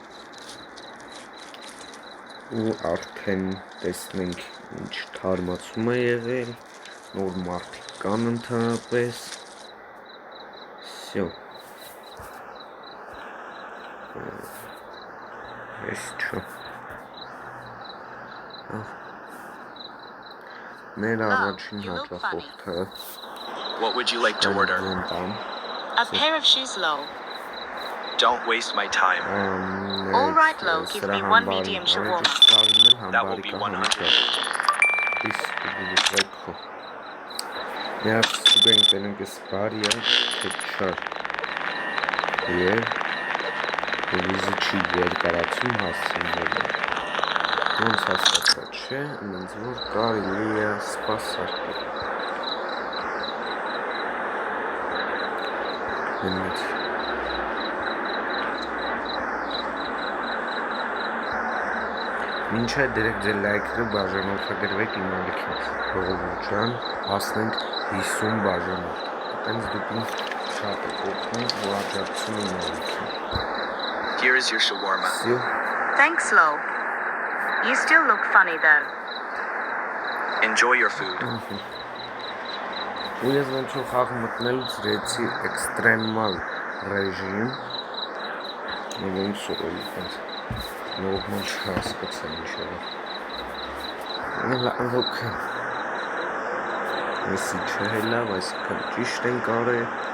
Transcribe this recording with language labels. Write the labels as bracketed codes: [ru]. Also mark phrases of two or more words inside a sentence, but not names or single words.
[hy] ու արդեն տեսնենք ինչ թարմացում է եղել, նոր մարդիկ կան ընդհանրապես, սյո, ես չո, մեր առաջին հաճախորդը, [en] What would you like to order? A pair of shoes, Lo. Don't waste my time. All right, Lo, give me one medium shawarma. That will be 100. Yes, going to get this party picture. Here, this is cheaper. [hy] Карацум հասցնել։ Ոնց հասկացա, չէ, ինձ որ կարելի է սպասել։ Մինչ այդ դրեք ձեր լայքերը, բաժանորդագրվեք իմ ալիքին, ժողովուրդ ջան, հասնենք 50 բաժանորդ, այտենց դուք ինձ շատ եք օգնում ու աջակցում իմ ալիքին։ [en] Here is your shawarma. Thanks, Lo. You still look funny though. Enjoy your food. [hy] Ու ես ոնց որ խաղ մտնելուց ռեցի էքստրեմալ ռեժիմ, ոնց որ այդպես նորմալ չհասկացա ինչ եղավ։ Լավ, Մեսի չէ լավ, այսքան ճիշտ ենք արել։